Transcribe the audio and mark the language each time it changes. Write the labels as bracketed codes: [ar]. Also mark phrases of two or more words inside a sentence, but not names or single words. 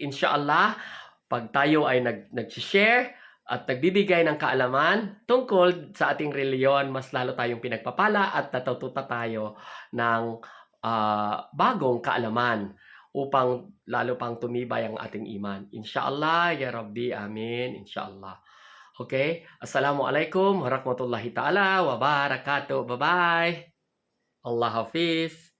[tl] Inshallah, pag tayo ay nag-share at nagbibigay ng kaalaman tungkol sa ating reliyon, mas lalo tayong pinagpapala at natututo tayo ng bagong kaalaman upang lalo pang tumibay ang ating iman. [ar] إن شاء الله يا ربي آمين إن شاء الله. [en] Okay? [ar] السلام عليكم ورحمة الله تعالى وبركاته. [en] Bye-bye. [ur] اللہ حافظ.